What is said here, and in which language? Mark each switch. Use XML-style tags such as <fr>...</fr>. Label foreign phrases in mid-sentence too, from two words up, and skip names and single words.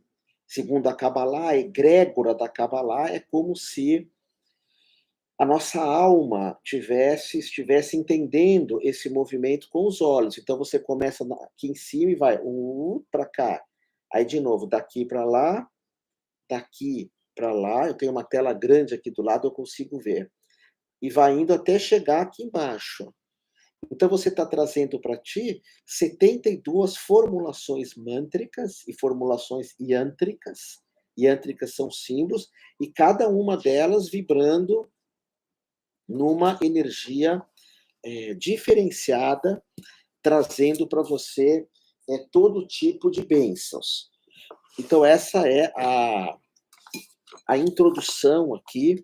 <pt>Segundo a Kabbalah, a egrégora da Kabbalah é como se a nossa alma estivesse entendendo esse movimento com os olhos. Então você começa aqui em cima e vai para cá. Aí de novo, daqui para lá, daqui para lá. Eu tenho uma tela grande aqui do lado, eu consigo ver. E vai indo até chegar aqui embaixo. Então você está trazendo para ti 72 formulações mântricas e formulações yântricas. Yântricas são símbolos, e cada uma delas vibrando numa energia diferenciada, trazendo para você todo tipo de bênçãos. Então, essa é a introdução aqui.</pt>